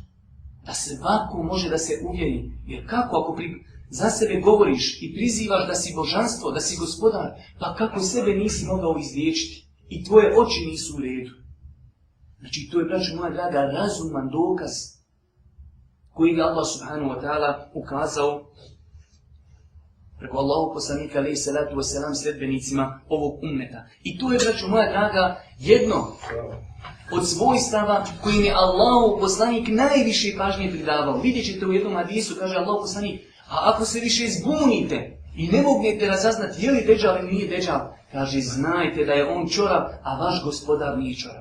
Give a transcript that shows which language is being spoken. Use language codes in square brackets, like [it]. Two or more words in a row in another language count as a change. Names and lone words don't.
[bs] Da svako može da se uvjeri. Jer kako ako za sebe govoriš i prizivaš da si božanstvo, da si gospodar, pa kako sebe nisi mogao izliječiti i tvoje oči nisu u redu. Znači to je, braćo moja draga, razuman dokaz koji ga Allah [ar] سبحانه وتعالى [bs] ukazao preko Allahog poslanika [ar] عليه الصلاة والسلام [bs] sljedbenicima ovog ummeta. I to je, braćo moja draga, jedno od svojstava kojim je Allahov poslanik najviše pažnje pridavao. Vidjet ćete u jednom hadisu, kaže Allahov poslanik, a ako se više zbunite i ne mognete razaznati je li Dejjal ili nije Dejjal, kaže, znajte da je on čorav, a vaš gospodar nije čorav.